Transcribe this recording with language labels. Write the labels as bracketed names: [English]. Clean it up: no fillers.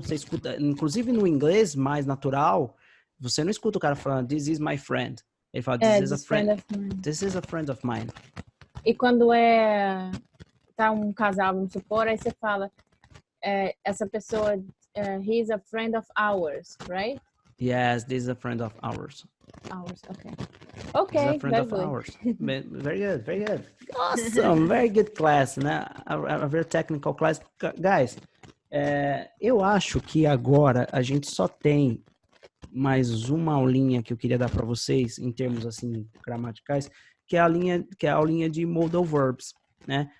[Portuguese] Você escuta, inclusive no inglês mais natural, você não escuta o cara falando [English] this is my friend. [Portuguese] Ele fala [English] this is a friend of mine. [Portuguese] E quando tá um casal, vamos supor, aí você fala essa pessoa [English] he is a friend of ours, right? Yes, this is a friend of ours. Okay, friend of ours. Very good. Awesome, very good class, né? A very technical class. [Portuguese] Guys, eu acho que agora a gente só tem mais uma aulinha que eu queria dar para vocês, em termos assim gramaticais, que é a aulinha de modal verbs, né?